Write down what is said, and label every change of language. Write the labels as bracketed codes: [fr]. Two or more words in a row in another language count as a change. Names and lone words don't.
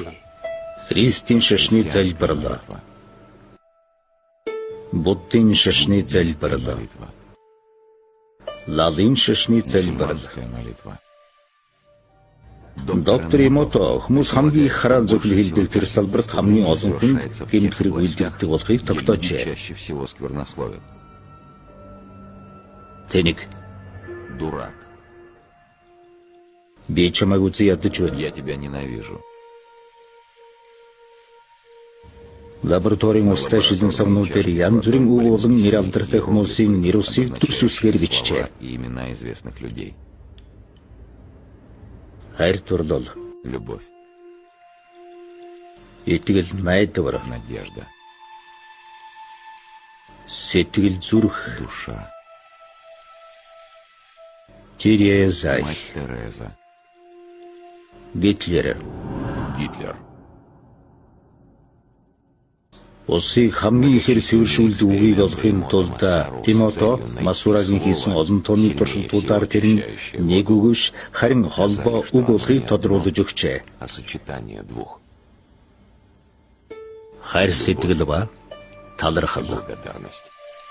[mn] Христийн шашны залбирлаа. Буддын шашны залбирлаа. Лалын шашны залбирлаа. [ru] молитва. [mn] Доктор Эмото хүмүүс хамгийн их хараал зөвхөн хэлдэг тэр салбарт хамгийн олон хүн гэмт хэрэг үйлдэгдэг болохыг тогтоожээ. [ru] Чаще всего сквернословит. [mn] Тэнийг [ru] Дурак. [mn] би чамайг үзий ядаж байна. [ru] Я тебя ненавижу. [mn] Лабораторийн устай шилэн савнууд дээр янз бүрийн үг болон нэр алдартай хүмүүсийн нэр усыг дүрс үсгээр бичжээ. [ru] И имена известных людей. [mn] Хайр дурлал, [ru] Любовь, [mn] итгэл, найдвар, [ru] надежда, [mn] сэтгэл зүрх, [ru] душа. [mn] Тереза, [ru] Мать Тереза. Гитлер. Гитлер. [mn] Усыг хамгийн ихээр сэвэршүүлдэг үгийг олохын тулд Эмото Масурагийн хийсэн олон тооны туршилтуудаар тэр нь нэг үгш харин холбоо үг болохыг тодруулж өгчээ. [ru] А сочетание двух. [mn] Хайр сэтгэл ба талархал. [ru] Благодарность.